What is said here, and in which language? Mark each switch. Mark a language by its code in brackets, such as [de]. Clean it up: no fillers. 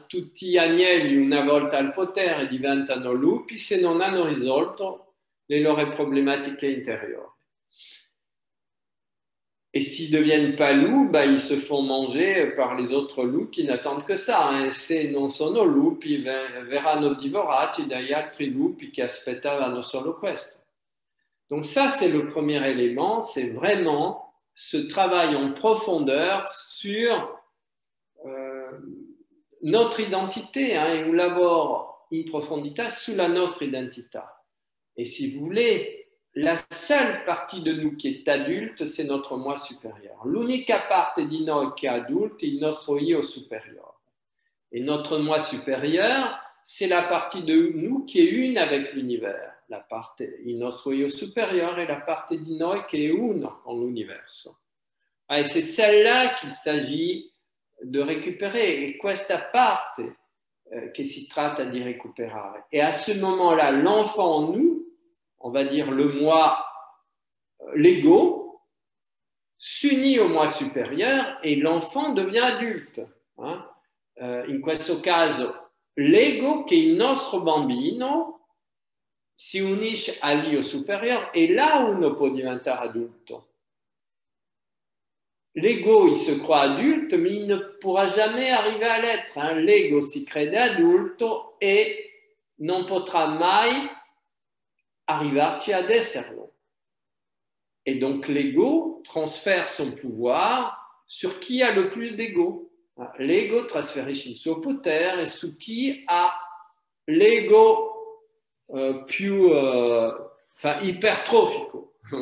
[it] Tutti gli agnelli una volta al potere diventano lupi se non hanno risolto le loro problematiche intérieures. [fr] Et s'ils ne deviennent pas loups, ils se font manger par les autres loups qui n'attendent que ça. [it] Se non sono lupi, verranno divorati dagli altri lupi che aspettavano solo questo. [fr] Donc ça, c'est le premier élément, c'est vraiment ce travail en profondeur sur notre identité, [it] un lavoro in profondità sulla nostra identità. [fr] Et si vous voulez, la seule partie de nous qui est adulte, c'est notre moi supérieur. [it] L'unica parte di noi che è adulte è il nostro io supérieur. [fr] Et notre moi supérieur, c'est la partie de nous qui est une avec l'univers. [it] Il nostro io supérieur est la parte di noi che è uno con l'universo. [fr] Et c'est celle-là qu'il s'agit de récupérer. Et [it] questa parte che si tratta di recuperare. [fr] Et à ce moment-là, l'enfant en nous, on va dire le moi l'ego s'unit au moi supérieur et l'enfant devient adulte. [it] In questo caso l'ego, che è il nostro bambino, si unisce all'io superiore e là uno può diventare adulto. [fr] L'ego, il se croit adulte, mais il ne pourra jamais arriver à l'être. [it] L'ego si crede adulto e non potrà mai arrivarci ad esserlo. [fr] Et donc l'ego transfère son pouvoir sur [it] chi ha [fr] le plus d'ego. [it] L'ego trasferisce il suo potere su chi ha l'ego più ipertrofico.